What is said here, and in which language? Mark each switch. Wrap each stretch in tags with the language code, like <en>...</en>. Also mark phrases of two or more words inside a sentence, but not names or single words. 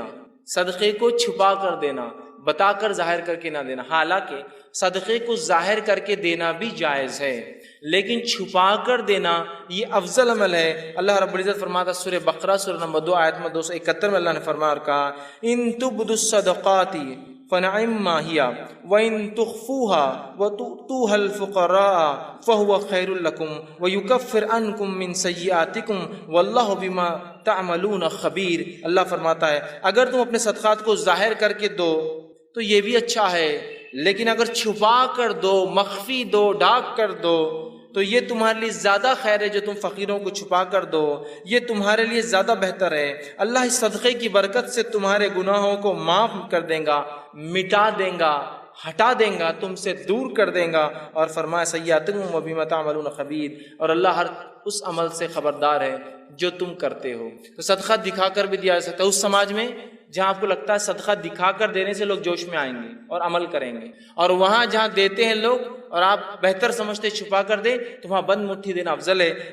<ur>صدقے کو چھپا کر دینا، بتا کر ظاہر کر کے نہ دینا. حالانکہ صدقے کو ظاہر کر کے دینا بھی جائز ہے لیکن چھپا کر دینا یہ افضل عمل ہے. اللہ رب العزت فرماتا سورہ بقرہ سورہ نمبر 2 آیت میں 271 میں اللہ نے فرمایا اور کہا</ur> <ar>إن تبدوا الصدقات فنعما هي وإن تخفوها وتؤتوها الفقراء فهو خير لكم ويكفر عنكم من سيئاتكم والله بما تعملون خبير.</ar> <ur>اللہ فرماتا ہے اگر تم اپنے صدقات کو ظاہر کر کے دو تو یہ بھی اچھا ہے، لیکن اگر چھپا کر دو، مخفی دو، ڈھاک کر دو تو یہ تمہارے لیے زیادہ خیر ہے. جو تم فقیروں کو چھپا کر دو یہ تمہارے لیے زیادہ بہتر ہے. اللہ اس صدقے کی برکت سے تمہارے گناہوں کو معاف کر دے گا، مٹا دے گا، ہٹا دے گا، تم سے دور کر دے گا. اور فرمایا</ur> <ar>سيئاتكم وبما تعملون خبير,</ar> <ur>اور اللہ ہر اس عمل سے خبردار ہے جو تم کرتے ہو. تو صدقہ دکھا کر بھی دیا جا سکتا ہے۔ اس سماج میں جہاں آپ کو لگتا ہے صدقہ دکھا کر دینے سے لوگ جوش میں آئیں گے اور عمل کریں گے، اور وہاں جہاں دیتے ہیں لوگ اور آپ بہتر سمجھتے چھپا کر دے تو وہاں بند مٹھی دینا افضل ہے.</ur>